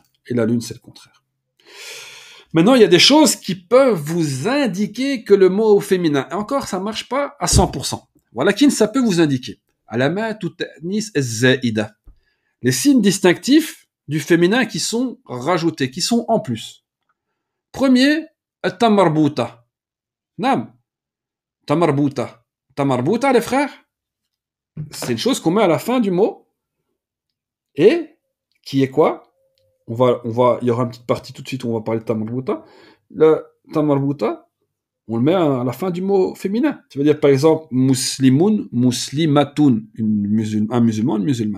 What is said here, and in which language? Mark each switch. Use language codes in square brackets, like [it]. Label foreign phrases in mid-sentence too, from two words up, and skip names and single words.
[fr] Et la lune, c'est le contraire. Maintenant, il y a des choses qui peuvent vous indiquer que le mot au féminin, et encore, ça ne marche pas à 100%. Voilà, ça peut vous indiquer. [ar] علامات التأنيث الزائدة. [fr] Les signes distinctifs du féminin qui sont rajoutés, qui sont en plus. Premier, [ar] التاء المربوطة. نعم. Tamarbouta. Tamarbouta, [fr] les frères, c'est une chose qu'on met à la fin du mot. Et qui est quoi? Il y aura une petite partie tout de suite où on va parler de tamarbouta. Le tamarbouta, on le met à la fin du mot féminin. Tu veux dire par exemple [ar] مسلمٌ، مسلمةٌ, [fr] un musulman, une musulmane.